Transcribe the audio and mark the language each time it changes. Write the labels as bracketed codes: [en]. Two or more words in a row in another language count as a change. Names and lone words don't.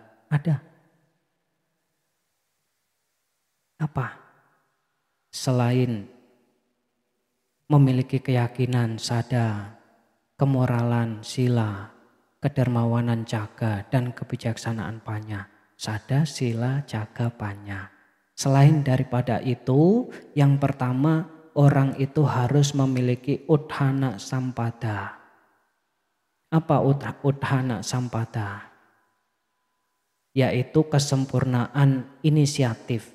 [id] Ada. Apa? Selain memiliki keyakinan, sada, kemoralan, sila, kedermawanan, jaga, dan kebijaksanaan panya. Sada, sila, jaga, panya. Selain daripada itu, yang pertama orang itu harus memiliki [pi] udhana sampada. [id] Apa [pi] udhana sampada? [id] Yaitu kesempurnaan inisiatif.